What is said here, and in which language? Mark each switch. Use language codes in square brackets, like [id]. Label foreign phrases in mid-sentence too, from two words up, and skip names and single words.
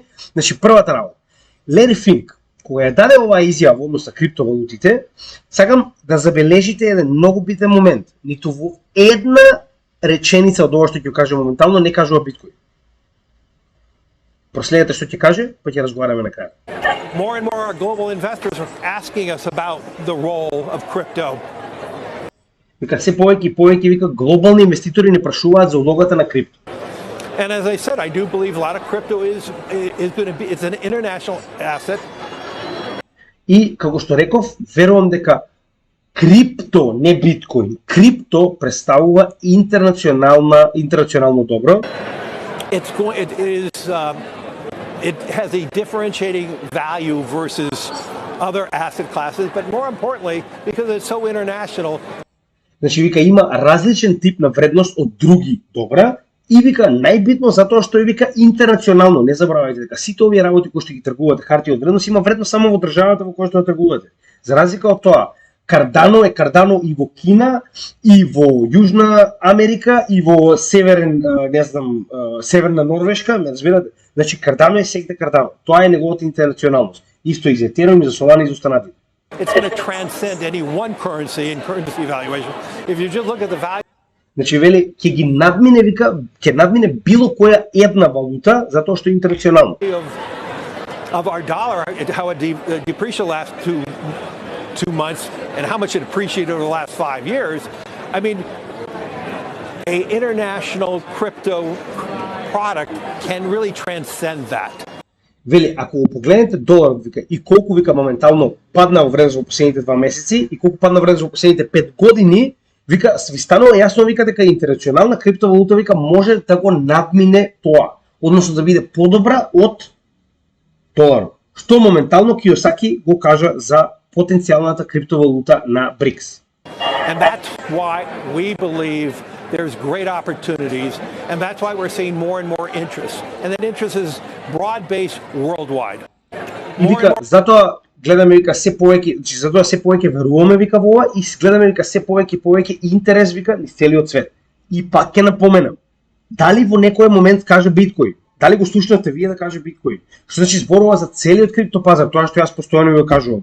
[mk] Значи првата работа. Larry Fink, кога ја даде оваа изјава во однос на криптовалутите, сакам да забележите еден многу битен момент. Ниту во една реченица од ова што ќе каже моментално не кажува биткоин. Проследете што ќе каже, па ќе разговараме на крај. [en] More and more global investors are asking us about the role of crypto. [mk] Вика се повеќе и повеќе вика глобални инвеститори не прашуваат за улогата на крипто. [en] And as I said, I do believe a lot of crypto is going to be, it's an international asset. [mk] И како што реков, верувам дека крипто, не биткоин, крипто представува интернационално добро. [en] It has a differentiating value versus other asset classes, but more importantly, because it's so international. [mk] Значи вика има различен тип на вредност од други добра и вика најбитно затоа што е вика интернационално. Не забравајте дека сите овие работи кои што ги тргувате харти од вредност има вредност само во државата во која што ја тргувате. За разлика од тоа, Кардано е Кардано и во Кина, и во Јужна Америка, и во Северна Норвешка, ме разбирате? Значи Кардано е секде Кардано. Тоа е неговата интернационалност. Исто и за Етериум, и за Солана, и за останатите. [en] It's going to transcend any one currency in currency evaluation. If you just look at the value. [mk] Значи вели ќе ги надмине вика, ќе надмине било која една валута затоа што е интернационално. [en] Of our dollar, how it depreciated last two months and how much it appreciated over the last 5 years. I mean, a international crypto product can really transcend that. [mk] Вели, ако го погледнете доларот вика и колку вика моментално падна во вредност во последните 2 месеци и колку падна вредност во последните 5 години, вика ви станува јасно вика дека интернационална криптовалута вика може да го надмине тоа, односно да биде подобра од доларот. Што моментално Киосаки го кажа за потенцијалната криптовалута на БРИКС. [en] And that's why we believe there's great opportunities, and that's why we're seeing more and more interest. And that interest is broad-based worldwide. [mk] И вика, затоа гледаме вика се повеќе, значи затоа се повеќе веруваме вика во ова и гледаме вика се повеќе интерес вика низ целиот свет. И пак ќе напоменам, дали во некој момент каже биткоин, дали го слушнате вие да каже биткоин, што значи зборува за целиот криптопазар, тоа што јас постојано ви го кажувам.